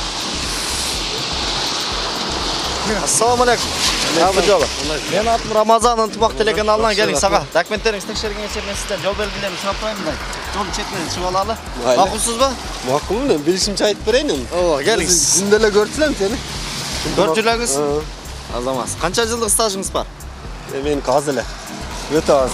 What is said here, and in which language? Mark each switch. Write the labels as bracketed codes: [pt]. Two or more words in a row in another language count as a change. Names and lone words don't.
[ar] السلام عليكم. [ky] Аби жоло. Мен адым Рамазан Ынтымақ телеканалынан келдик сага. Документтериңизди текшерген кезде мен сизден жол белгилерин сурап турайын да. Жол четинен чыгып алалы. Макулсузбу? Макул, мен билишимче айтып берейин. Ооба, келиңиз. Күндө эле көрчүлөм сени. Көрчүлөңүз? Азамат. Канча жылдык стажыңыз бар? Мен азыр эле. Өтө аз.